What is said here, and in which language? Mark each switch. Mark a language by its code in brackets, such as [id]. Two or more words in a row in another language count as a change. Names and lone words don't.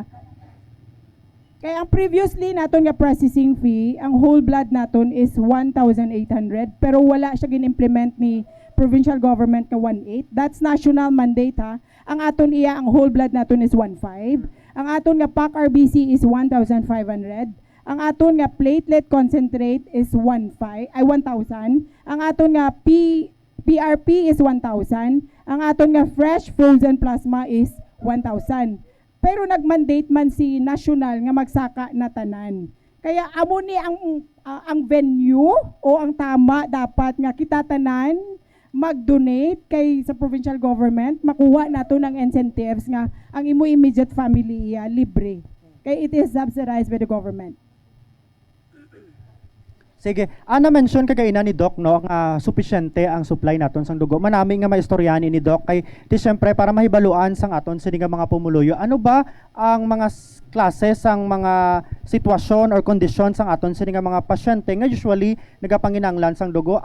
[hil] Kaya ang previously naton nga [en] processing fee, [hil] ang [en] whole blood [hil] naton is 1,800 pero wala siya gin-implement ni provincial government nga 1,800. [en] That's national mandate [hil] ha. Ang aton iya ang [en] whole blood [hil] naton is 1,500. Ang aton nga [en] pack RBC [hil] is 1,500. Ang aton nga [en] platelet concentrate [hil] is 1,000. Ang aton nga PRP is 1,000. Ang aton nga [en] fresh frozen plasma [hil] is 1,000. Pero nag-mandate man si national nga magsaka na tanan. Kaya amo ni ang venue o ang tama dapat nga kita tanan mag-donate kay sa provincial government, makuha nato ng incentives nga ang imo [en] immediate family [hil] libre. [en] Kay it is subsidized by the government. [hil] Sige, na-mention kagaina ni Doc no nga supisyente ang supply naton sang dugo. Manami nga maistoryahan ni Doc kay di syempre para mahibaluan sang aton sini nga mga pumuluyo. Ano ba ang mga klase sang mga sitwasyon or kondisyon sang aton sini nga mga pasyente nga usually nagapanginahanglan sang dugo?